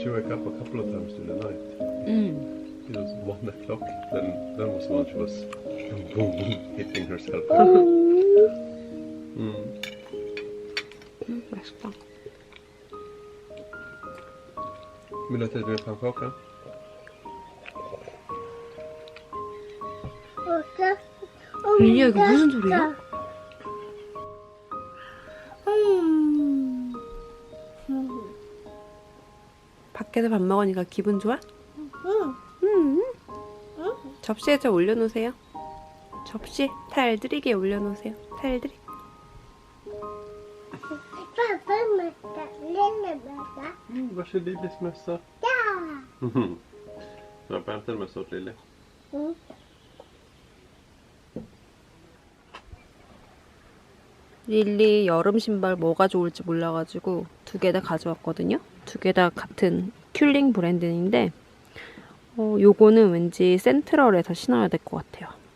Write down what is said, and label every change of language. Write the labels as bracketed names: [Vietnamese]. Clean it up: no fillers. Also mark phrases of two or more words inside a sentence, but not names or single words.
[English] She woke up a couple of times in the night. It was 1 o'clock. Then was the one she was boom, boom, boom, hitting herself. [Korean] 맛있다. [Swedish] Vill du att jag äter mer pannkaka? [Korean] 릴리야, 이거 무슨 소리야? 밖에서 밥 먹으니까 기분 좋아? 접시에 저 올려놓으세요. 접시 탈들이게 올려놓으세요. 탈들이. [Swedish] Varsågod Lillis mössa. Jag får hämta en mössa åt Lilly. [Korean] 릴리 여름 신발 뭐가 좋을지 몰라가지고 2개 다 가져왔거든요. 2개 다 같은 큐링 브랜드인데 요거는 왠지 센트럴에서 신어야 될 것 같아요.